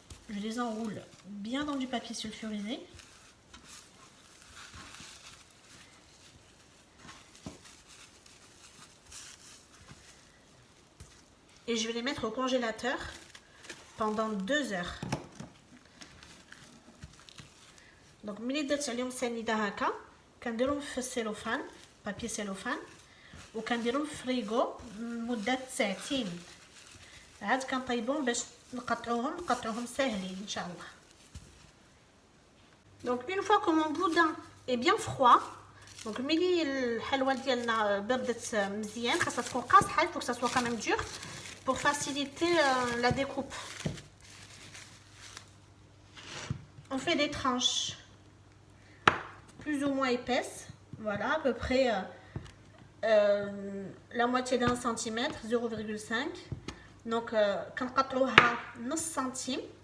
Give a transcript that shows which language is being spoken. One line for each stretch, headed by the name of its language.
French: Je les enroule bien dans du papier sulfurisé. Et je vais les mettre au congélateur pendant 2 heures.
Arabic: Donc, ملي درت عليهم سنيده هكا كنديرهم في السيلوفان بابي سيلوفان وكنديرهم في الفريغو لمده ساعتين عاد كنطيبهم باش نقطعوهم ساهلين ان شاء الله.
French: Donc une fois que mon boudin est bien froid, donc
Arabic: ملي الحلوه ديالنا بردت مزيان خاصها تكون قاصحه
French: pour que ça soit quand même dur pour faciliter la découpe. On fait des tranches plus ou moins épaisses, voilà, à peu près la moitié d'un centimètre, 0,5.
Arabic: Donc كنقطعوها نص سنتيم.